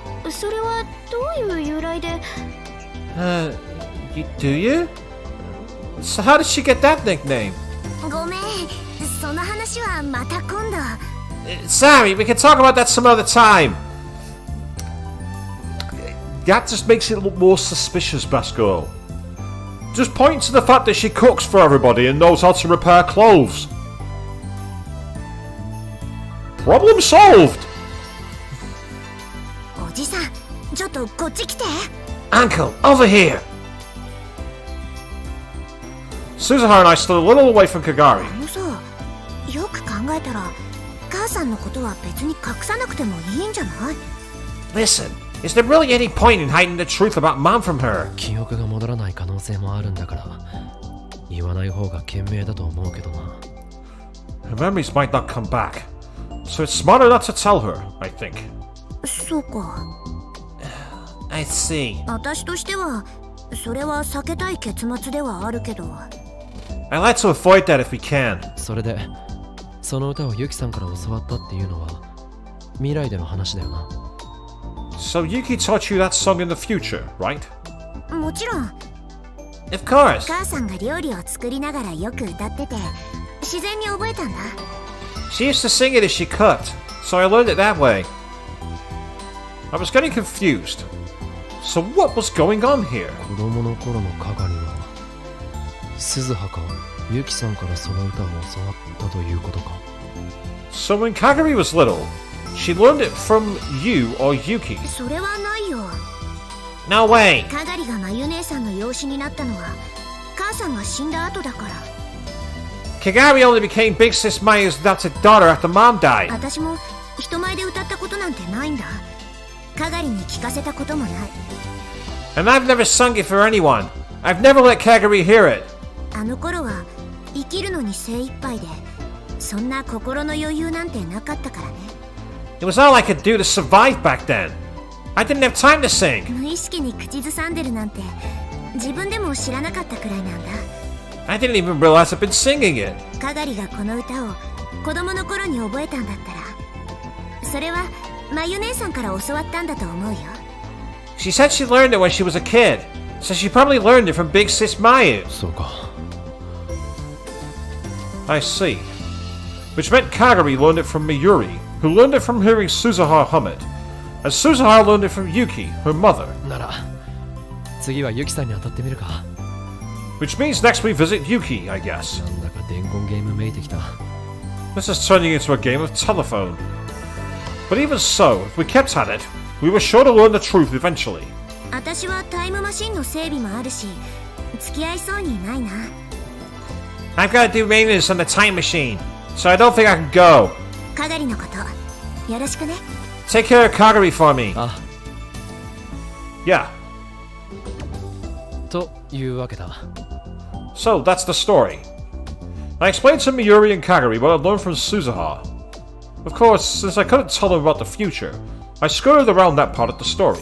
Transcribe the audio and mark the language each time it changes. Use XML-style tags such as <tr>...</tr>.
<ja>それはどういう由来で？</ja> <en>Do you? So how did she get that nickname?</en> <ja>ごめん、その話はまた今度。</ja> <en>Sorry, we can talk about that some other time. That just makes it look more suspicious, best girl. Just point to the fact that she cooks for everybody and knows how to repair clothes. Problem solved!</en> <ja>おじさん、ちょっとこっち来て。</ja> <en>Uncle, over here! Suzuha and I stood a little away from Kagari.</en> <ja>さ、よく考えたら母さんのことは別に隠さなくてもいいんじゃない？</ja> <en>Listen, is there really any point in hiding the truth about Mom from her?</en> <ja>記憶が戻らない可能性もあるんだから言わない方が賢明だと思うけどな。</ja> <en>Her memories might not come back, so it's smarter not to tell her, I think.</en> <ja>そうか。</ja> <en>I see.</en> <ja>私としてはそれは避けたい結末ではあるけど。</ja> <en>I'd like to avoid that if we can.</en> <ja>それでその歌をユキさんから教わったっていうのは未来での話だよな。</ja> <en>So Yuki taught you that song in the future, right?</en> <ja>もちろん。</ja> <en>Of course.</en> <ja>母さんが料理を作りながらよく歌ってて自然に覚えたんだ。</ja> <en>She used to sing it as she cooked, so I learned it that way. I was getting confused. So what was going on here?</en> <ja>子供の頃のカガリは鈴葉かユキさんからその歌を教わったということか。</ja> <en>So when Kagari was little, she learned it from you or Yuki.</en> <ja>それはないよ。</ja> <en>No way.</en> <ja>かがりがまゆ姉さんの養子になったのは母さんが死んだ後だから。</ja> <en>Kagari only became Big Sis Mayu's adopted daughter after Mom died.</en> <ja>私も人前で歌ったことなんてないんだ。かがりに聞かせたこともない。</ja> <en>And I've never sung it for anyone. I've never let Kagari hear it.</en> <ja>あの頃は生きるのに精一杯でそんな心の余裕なんてなかったからね。</ja> <en>It was all I could do to survive back then. I didn't have time to sing.</en> <ja>無意識に口ずさんでるなんて自分でも知らなかったくらいなんだ。</ja> <en>I didn't even realize I'd been singing it.</en> <ja>かがりがこの歌を子供の頃に覚えたんだったらそれはまゆ姉さんから教わったんだと思うよ。</ja> <en>She said she learned it when she was a kid, so she probably learned it from Big Sis Mayu.</en> <ja>そうか。</ja> <en>I see. Which meant Kagari learned it from Miyuri, who learned it from hearing Suzuha hum it. And Suzuha learned it from Yuki, her mother.</en> <ja>なら次はユキさんに当たってみるか。</ja> <en>Which means next we visit Yuki, I guess.</en> <ja>なんだか伝言ゲームめいてきた。</ja> <en>This is turning into a game of telephone. But even so, if we kept at it, we were sure to learn the truth eventually.</en> <ja>私はタイムマシンの整備もあるし付き合いそうにないな。</ja> <en>I've got to do maintenance on the time machine, so I don't think I can go.</en> <ja>かがりのことよろしくね。</ja> <en>Take care of Kagari for me. あ、 Yeah.</en> <ja>というわけだ。</ja> <en>So that's the story. I explained to Miyuri and Kagari what I'd learned from Suzuha. Of course, since I couldn't tell them about the future, I skirted around that part of the story.</en>